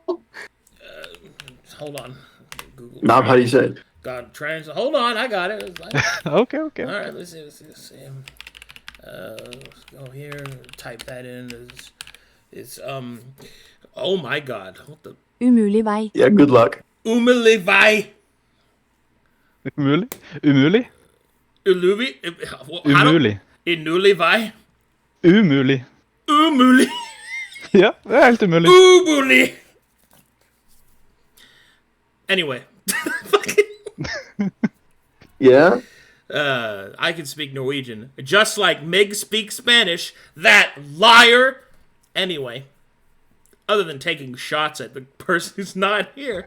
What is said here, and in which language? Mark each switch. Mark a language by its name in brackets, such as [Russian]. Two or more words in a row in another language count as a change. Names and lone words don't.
[English] hold on. Google Nob, how do you say it? God, hold on, I got it. It's like, Okay. all right, let's see. Let's go here, type that in. It's oh my god. What the? [Norwegian] Umulig vei. [English] Yeah, good luck. [Norwegian] Umulig vei. Umulig? Umulig? Umulig. Umulig vei. Umulig. Umulig. Ja, det er helt umulig. Umulig. [English] Anyway. Yeah? I can speak Norwegian. Just like Mig speaks Spanish. That liar. Anyway. Other than taking shots at the person who's not here.